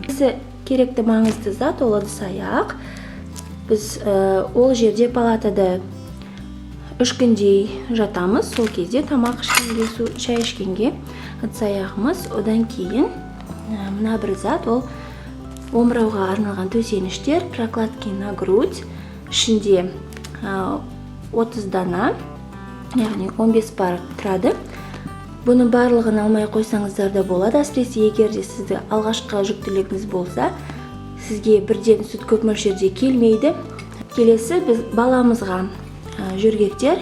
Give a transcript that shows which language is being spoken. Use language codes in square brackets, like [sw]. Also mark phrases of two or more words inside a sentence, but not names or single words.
[kk] Бізде керекті маңызды зат ол ыдыс-аяқ. Біз ол жерде палатада 3 күндей жатамыз. Сол кезде тамақ ішкенге, шай ішкенге ыдыс-аяғымыз. Одан кейін мына бір зат ол омырауға арналған төсеніштер, [ru] прокладки на грудь. [kk] Ішінде 30 дана, яғни 15 пар тұрады. Бұны барлығын алмай қойсаңыздар да болады. Әсіресе егер де сізді алғашқы жүктілігіңіз болса, сізге бірден сүт көп мөлшерде келмейді. Келесі біз баламызға жөргектер.